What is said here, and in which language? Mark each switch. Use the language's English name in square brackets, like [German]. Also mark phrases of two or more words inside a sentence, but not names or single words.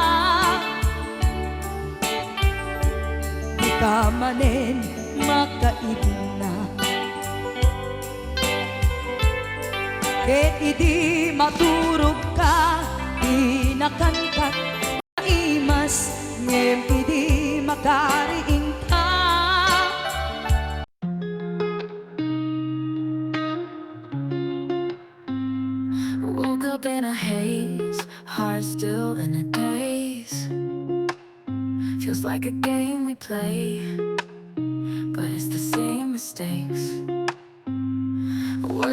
[Iloko] Di ka manen makaidna, ket idi maturog ka, pinakankat na imas, ngem idi makariing ka. [English] Woke up in a haze, heart still in a daze. Feels like a game we play, but it's the same mistakes.